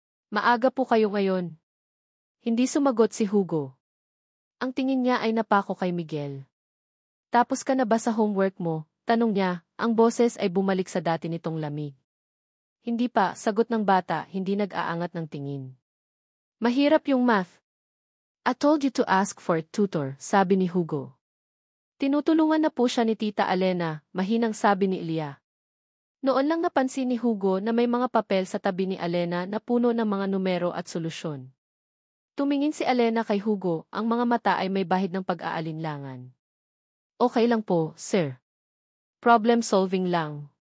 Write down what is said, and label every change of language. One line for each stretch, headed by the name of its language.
Filipino: Maaga po kayo ngayon. Hindi sumagot si Hugo. Ang tingin niya ay napako kay Miguel. Tapos ka na ba sa homework mo? Tanong niya, ang boses ay bumalik sa dati nitong lamig. Hindi pa, sagot ng bata, hindi nag-aangat ng tingin. Mahirap yung math.
English: I told you to ask for a tutor, sabi ni Hugo.
Filipino: Tinutulungan na po siya ni Tita Alena, mahinang sabi ni Ilya. Noon lang napansin ni Hugo na may mga papel sa tabi ni Alena na puno ng mga numero at solusyon. Tumingin si Alena kay Hugo, ang mga mata ay may bahid ng pag-aalinlangan. Okay lang po, sir. Problem solving lang.